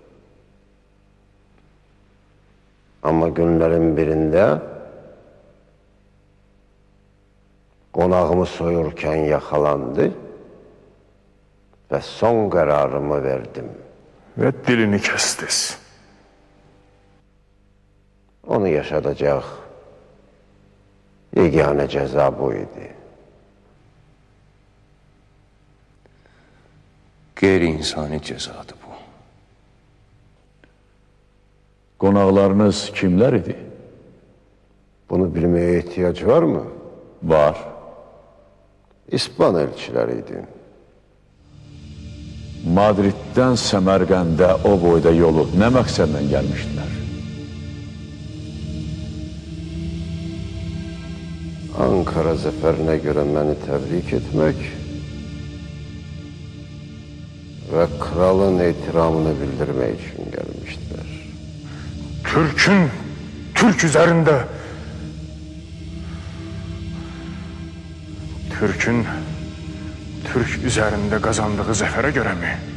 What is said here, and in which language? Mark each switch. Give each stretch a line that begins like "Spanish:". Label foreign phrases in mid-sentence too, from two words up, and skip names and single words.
Turkish: Ama günlerin birinde konağımı soyurken yakalandı ve son kararımı verdim. Ve dilini kestiniz. Onu yaşatacak yegane ceza bu idi.
Azerbaijani: Qeyri-insani cezadır bu. Qonaqlarınız kimlər idi?
Turkish: Bunu bilmeye ihtiyaç var mı? Var. İspan elçileriydi.
Azerbaijani: Madriddən Səmərqəndə o boyda yolu nə məqsədlə gəlmişdilər?
Turkish: Ankara zaferine göre beni tebrik etmek ve kralın itiramını bildirmek için gelmiştiler. Türk üzerinde Türk üzerinde kazandığı zafere göre mi?